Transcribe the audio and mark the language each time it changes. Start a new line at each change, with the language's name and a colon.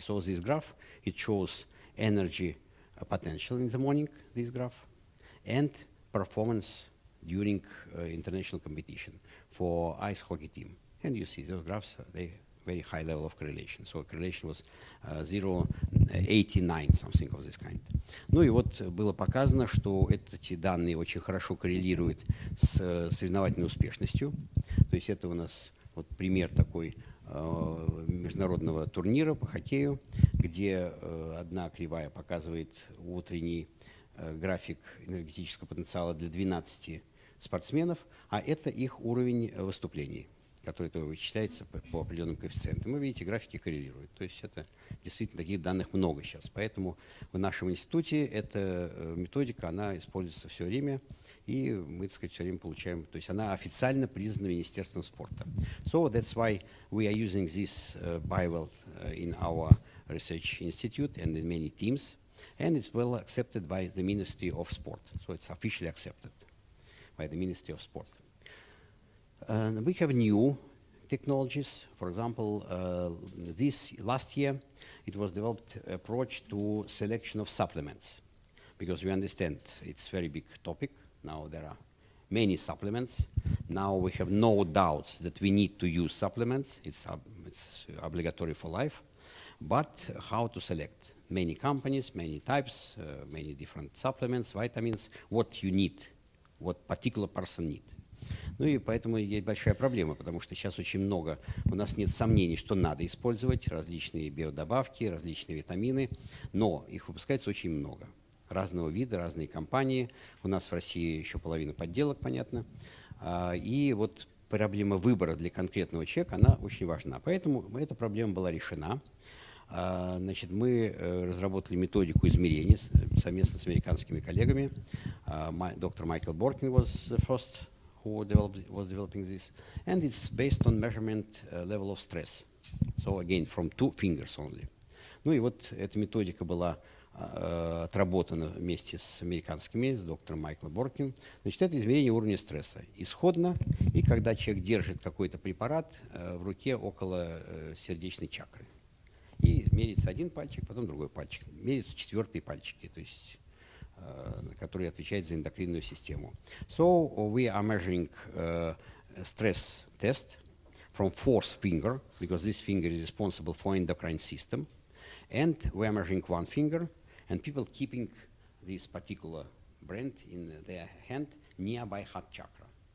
English: So this graph, it shows energy potential in the morning, this graph, and performance during international competition for ice hockey team. And you see those graphs, they very high level of correlation. So correlation was 0.89, something of this kind.
Russian: Ну и вот было показано, что эти данные очень хорошо коррелируют с соревновательной успешностью. То есть это у нас вот пример такой международного турнира по хоккею, где одна кривая показывает утренний график энергетического потенциала для 12 спортсменов, а это их уровень выступлений, который тоже вычисляется по определенным коэффициентам. Вы видите, графики коррелируют. То есть это действительно таких данных много сейчас. Поэтому в нашем институте эта методика, она используется все время, и мы, так сказать, все время получаем, то есть она официально признана Министерством спорта.
English: So that's why we are using this Bible in our research institute and in many teams, and it's well accepted by the Ministry of Sport. So it's officially accepted by the Ministry of Sport. We have new technologies. For example, this last year, it was developed approach to selection of supplements, because we understand it's a very big topic. Now there are many supplements. Now we have no doubts that we need to use supplements. It's obligatory for life. But how to select? Many companies, many types, many different supplements, vitamins, what you need, what particular person needs.
Russian: Ну и поэтому есть большая проблема, потому что сейчас очень много, у нас нет сомнений, что надо использовать различные биодобавки, различные витамины, но их выпускается очень много. Разного вида, разные компании. У нас в России еще половина подделок, понятно. И вот проблема выбора для конкретного человека, она очень важна. Поэтому эта проблема была решена. Значит, мы разработали методику измерения совместно с американскими коллегами. Доктор Майкл Боркин
English: was the first who was developing this. And it's based on measurement level of stress. So again, from 2 fingers only.
Russian: Ну и вот эта методика была отработана вместе с американскими, с доктором Майклом Боркин. Значит, это измерение уровня стресса. Исходно, и когда человек держит какой-то препарат в руке около сердечной чакры. И меряется один пальчик, потом другой пальчик. Меряются 4-е пальчики, то есть, которые отвечают за эндокринную систему.
English: So we are measuring stress test from 4th finger, because this finger is responsible for endocrine system. And we are measuring 1 finger, and people keeping this particular brand in their hand nearby heart chakra.